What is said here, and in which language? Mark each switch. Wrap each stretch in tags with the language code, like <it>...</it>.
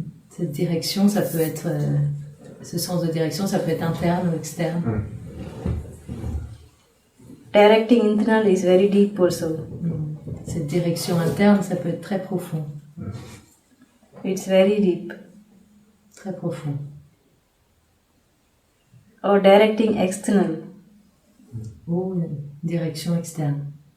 <fr>Cette direction, ça peut être ce sens de direction, ça peut être interne ou externe.</fr> <en>Directing internal is very deep also.</en> <fr>Cette direction interne, ça peut être très profond.</fr> <en>It's very deep.</en> <fr>Très profond.</fr> <en>Or directing external.</en> <fr>Ou direction externe.</fr>